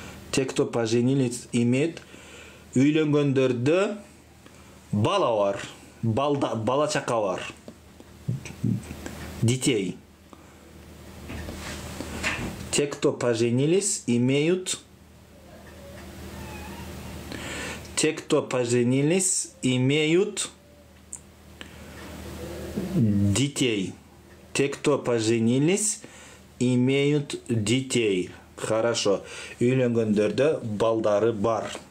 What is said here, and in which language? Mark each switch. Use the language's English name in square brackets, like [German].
[Russian] Те, кто поженились, имеют. [Kyrgyz] Үйлөнгөндөрдө бала бар. Бала чака бар. Детей. [Russian] Те, кто поженились, имеют. Те, кто поженились, имеют детей. Те, кто поженились, имеют детей. Хорошо. [Kyrgyz] Үйлөнгөндөрдө балдары бар.